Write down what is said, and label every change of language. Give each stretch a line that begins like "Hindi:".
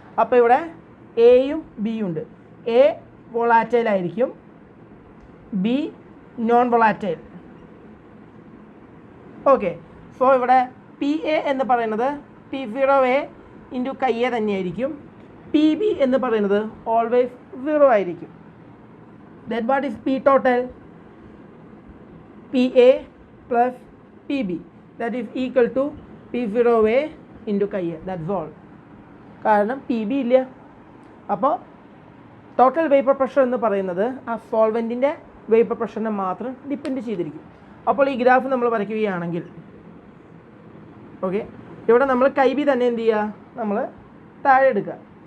Malayalam: അപ്പോൾ ഇവിടെ എയും ബിയും ഉണ്ട്. എ വോളാറ്റൈൽ ആയിരിക്കും, B non volatile. Okay, so ഇവിടെ PA എന്ന് പറയുന്നത് P0A ഇൻറ്റു കൈ എ തന്നെയായിരിക്കും. PB എന്ന് പറയുന്നത് ഓൾവേസ് 0 ആയിരിക്കും.
English: Then what is P total? PA plus PB, that is equal to P0A into chi A. That's all.
Malayalam: കാരണം PB ഇല്ല. അപ്പോൾ ടോട്ടൽ വേപ്പർ പ്രഷർ എന്ന് പറയുന്നത് ആ സോൾവെൻറ്റിൻ്റെ വേപ്പർ പ്രഷറിനെ മാത്രം ഡിപ്പെൻഡ് ചെയ്തിരിക്കും. അപ്പോൾ ഈ ഗ്രാഫ് നമ്മൾ വരയ്ക്കുകയാണെങ്കിൽ ഓക്കെ, ഇവിടെ നമ്മൾ കൈ ബി തന്നെ എന്ത് ചെയ്യുക, നമ്മൾ താഴെ എടുക്കുക.